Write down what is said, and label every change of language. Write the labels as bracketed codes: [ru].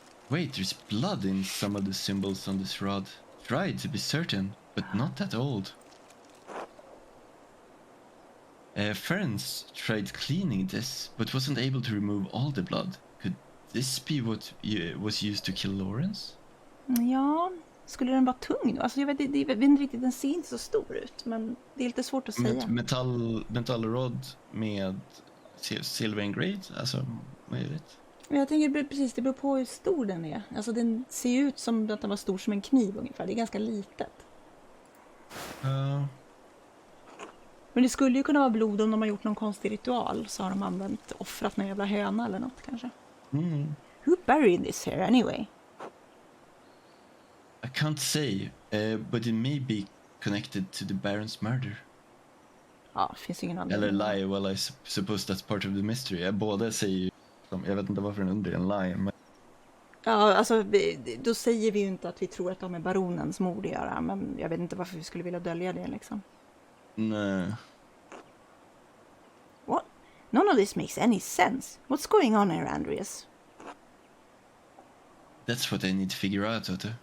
[en] Wait, there's blood in some of the symbols on this rod. Dried to be certain, but not that old. Ferenc tried cleaning this, but wasn't able to remove all the blood. Could this be what was used to kill Lawrence? [sv] Ja, skulle den vara tung då? Alltså jag vet inte riktigt, den ser inte så stor ut, men det är lite svårt att säga. Metallrod med silver [en] engraved, [sv] alltså möjligt. Jag tänker precis, det beror på hur stor den är. Alltså den ser ut som att den var stor som en kniv ungefär, det är ganska litet. Men det skulle ju kunna vara blod om de har gjort någon konstig ritual, så har de offrat någon jävla höna eller något kanske. [en] Who buried this here anyway? I can't say, but it may be connected to the Baron's murder. [sv] Ja, det finns ingen anledning. Eller [en] lie, well I suppose that's part of the mystery. [sv] Båda säger ju, jag vet inte varför den undrar en lie, men... Ja, alltså då säger vi ju inte att vi tror att de är baronens mord att göra, men jag vet inte varför vi skulle vilja dölja det liksom. Nej. [en] What? None of this makes any sense. What's going on here, Andreas? That's what I need to figure out, Otto.